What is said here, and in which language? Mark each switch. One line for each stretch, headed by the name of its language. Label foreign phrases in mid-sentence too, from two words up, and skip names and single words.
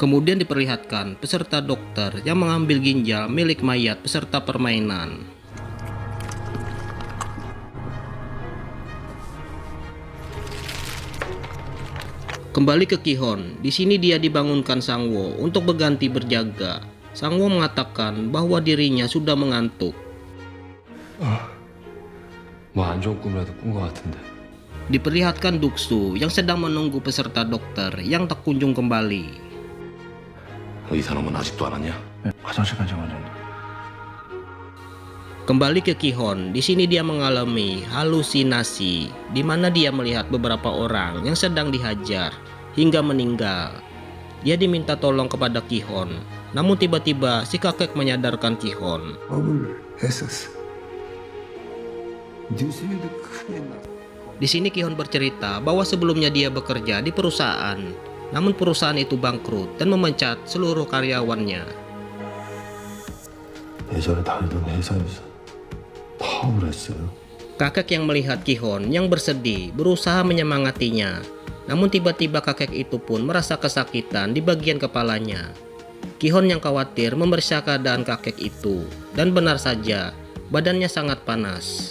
Indonesian: Kemudian diperlihatkan peserta dokter yang mengambil ginjal milik mayat peserta permainan. Kembali ke Ki-hon, di sini dia dibangunkan Sang-woo untuk berganti berjaga. Sang-woo mengatakan bahwa dirinya sudah mengantuk.
Korean: 뭐 안 좋은 꿈이라도 꾼 것 같은데.
Indonesian: Diperlihatkan Duksu yang sedang menunggu peserta dokter yang tak kunjung kembali.
Korean: 의사놈은 아직도 안 왔냐? 화장실까지 왔는데.
Indonesian: Kembali ke Ki-hon, di sini dia mengalami halusinasi, di mana dia melihat beberapa orang yang sedang dihajar hingga meninggal. Dia diminta tolong kepada Ki-hon, namun tiba-tiba si kakek menyadarkan Ki-hon.
Korean: 업을 했었어. 뉴스에도 크게 나.
Indonesian: Di sini Ki-hon bercerita bahwa sebelumnya dia bekerja di perusahaan, namun perusahaan itu bangkrut dan memecat seluruh karyawannya.
Korean: 예전에 다니던 회사에서 파업을 했어요.
Indonesian: Kakek yang melihat Ki-hon yang bersedih berusaha menyemangatinya, namun tiba-tiba kakek itu pun merasa kesakitan di bagian kepalanya. Ki-hon yang khawatir memeriksa keadaan kakek itu, dan benar saja badannya sangat panas.